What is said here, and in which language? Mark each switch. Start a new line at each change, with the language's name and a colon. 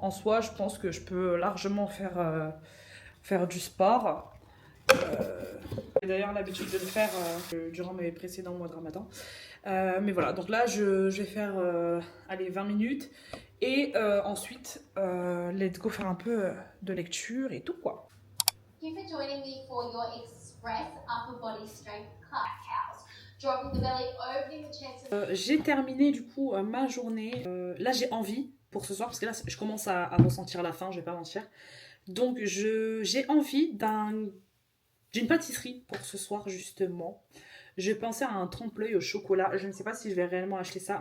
French: En soi, je pense que je peux largement faire du sport. J'ai d'ailleurs l'habitude de le faire durant mes précédents mois de Ramadan. Mais voilà, donc là je vais faire 20 minutes et ensuite let's go faire un peu de lecture et tout quoi.
English: Thank you for joining me for your Express Upper Body Strength Cows. Dropping the belly, opening the chest.
French: J'ai terminé du coup ma journée. Là j'ai envie pour ce soir parce que là je commence à ressentir la faim, je vais pas mentir. Donc j'ai envie d'une pâtisserie pour ce soir justement. Je pensais à un trompe-l'œil au chocolat. Je ne sais pas si je vais réellement acheter ça.